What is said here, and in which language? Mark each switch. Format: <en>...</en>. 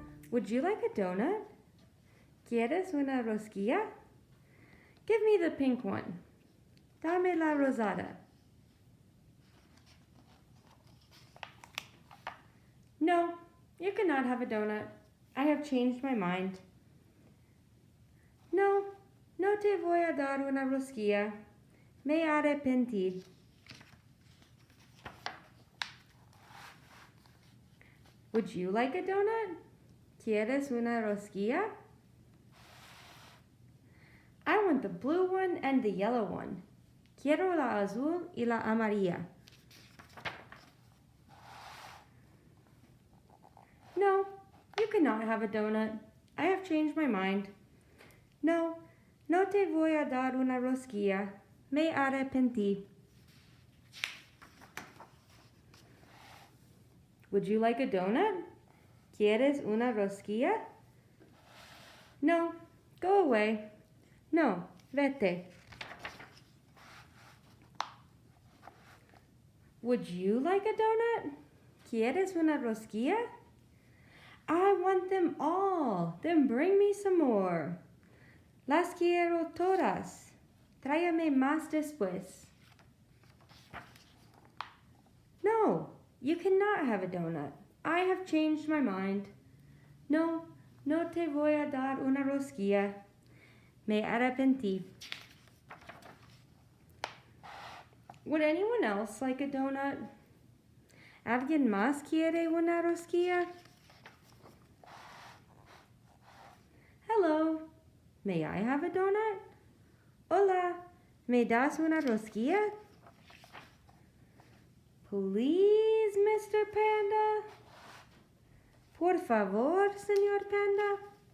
<en>Would you like a donut?</en> <es>¿Quieres una rosquilla?</es> <en>Give me the pink one.</en> <es>Dame la rosada.</es> <en>No, you cannot have a donut. I have changed my mind.</en> <es>No, no te voy a dar una rosquilla. Me arrepentí.</es> <en>Would you like a donut?</en> <es>¿Quieres una rosquilla?</es> <en>I want the blue one and the yellow one.</en> <es>Quiero la azul y la amarilla.</es> <en>No, you cannot have a donut. I have changed my mind.</en> <es>No, no te voy a dar una rosquilla. Me arrepentí.</es> <en>Would you like a donut?</en> <es>¿Quieres una rosquilla?</es> <en>No, go away.</en> <es>No, vete.</es> <en>Would you like a donut?</en> <es>¿Quieres una rosquilla?</es> <en>I want them all. Then bring me some more.</en> <es>Las quiero todas. Tráeme más después.</es> <en>No, you cannot have a donut. I have changed my mind.</en> <es>No, no te voy a dar una rosquilla. Me arrepentí.</es> <en>Would anyone else like a donut?</en> <es>¿Alguien más quiere una rosquilla?</es> <en>Hello, may I have a donut?</en> <es>Hola, ¿me das una rosquilla?</es> <en>Please, Mr. Panda?</en> <es>Por favor, Señor Panda?</es>